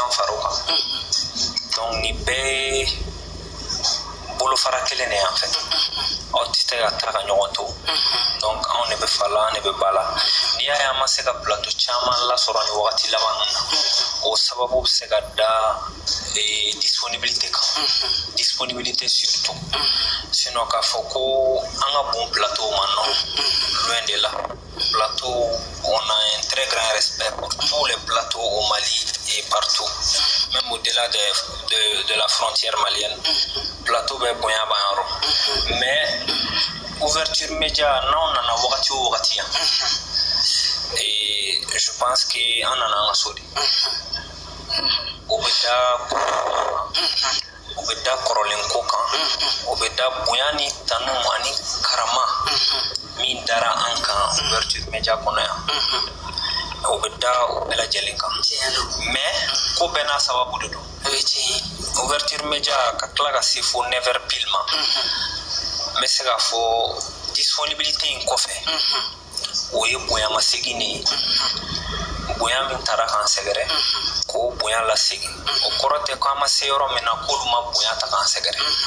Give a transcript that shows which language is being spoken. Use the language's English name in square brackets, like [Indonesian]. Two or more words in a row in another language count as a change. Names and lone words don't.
[Bambara] fara o kan donc ni bɛɛ bolofara kelen de y'an fɛ aw tɛ se ka taga ɲɔgɔn to donc anw de bɛ fa la an de bɛ ba la n'i y'a ye an ma se ka plateau caman lasɔrɔ ni wagati laban ninnu na o sababu bɛ se ka da disponibilité kan disponibilité [French] surtout sinon [Bambara] k'a fɔ ko an ka bon plateau ma [French] non loin de là plateau on a un très grand respect pour tous les plateaux au Mali et partout même au-delà de la frontière malienne [Bambara] plateau bɛ bonya b'an yɔrɔ [French] mais ouverture média [Bambara] n'anw nana wagati o wagati yan [French] et je pense que [Bambara] an nana an ka so de o bɛ da kɔrɔlen ko kan o bɛ da bonya ni tanu ani karama min dara an kan [French] ouverture média [Bambara] kɔnɔ yan o bɛ da o bɛɛ lajɛlen kan mais ko bɛɛ n'a sababu de don [French] ouverture média [Bambara] ka tila ka se fo 9h pile ma n bɛ se k'a fɔ disponibilité in kɔfɛ o ye bonyamasegin de ye bonya min taara k'an sɛgɛrɛ k'o bonya lasegin o kɔrɔ tɛ k'an ma se yɔrɔ min na k'olu ma bonya ta k'an sɛgɛrɛ